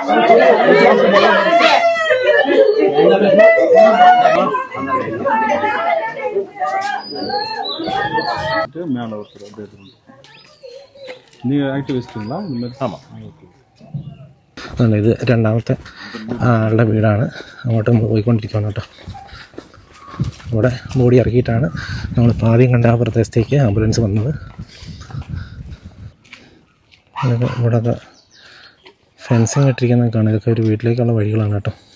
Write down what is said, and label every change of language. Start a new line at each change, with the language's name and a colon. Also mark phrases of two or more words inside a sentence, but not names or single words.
Tamil: மேலே ஒருத்தர் அப்படியே நீங்கள் ஆக்டிவிஸ்ட்டுங்களா இந்த மாதிரி? ஆமாம்.
Malayalam: ഇത് രണ്ടാമത്തെ ആളുടെ വീടാണ്. അങ്ങോട്ട് നമ്മൾ പോയിക്കൊണ്ടിരിക്കുകയാണ് കേട്ടോ. ഇവിടെ ബോഡി ഇറക്കിയിട്ടാണ് നമ്മളിപ്പോൾ ആദ്യം കണ്ട ആ പ്രദേശത്തേക്ക് ആംബുലൻസ് വന്നത്. ഇവിടെയൊക്കെ ഫെൻസിങ് ഇട്ടിരിക്കുന്നതൊക്കെ കാണാം. ഇതൊക്കെ ഒരു വീട്ടിലേക്കുള്ള വഴികളാണ് കേട്ടോ.